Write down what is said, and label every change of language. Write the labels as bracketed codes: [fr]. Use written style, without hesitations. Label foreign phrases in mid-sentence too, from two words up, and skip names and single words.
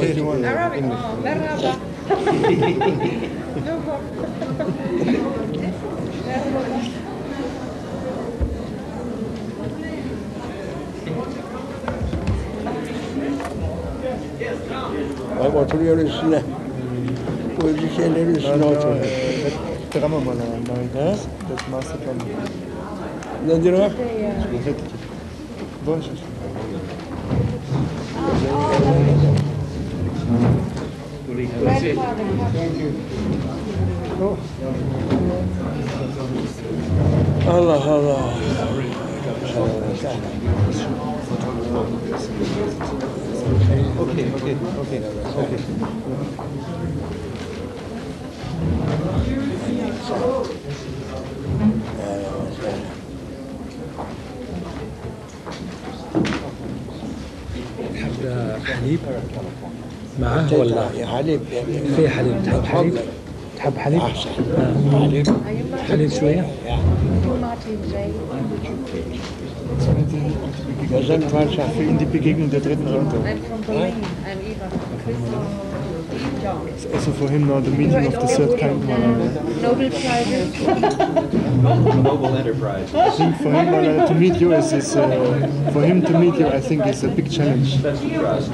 [en] Arabic. Oh, merhaba. No problem. [tr] Bak oturuyor üstüne. Bu öyle şeylerin üstüne oturuyor. [de] Drama mal das Masterplan. [tr] Nedir o? Boş. Allah Allah. Okay. [ar] حليب معاه ولا حليب في حليب؟ تحب حليب؟ تحب حليب؟ أحسن. حليب. حليب شوية؟ Martin J. [de] Wir sind falsch. In die Begegnung der dritten Runde. [en] I'm from Berlin. I'm Eva. John. Also for him now the meeting of the third kind. Nobel Prize. Global enterprise. I think for him to meet you is for him to meet you I think is a big challenge. That's the trust.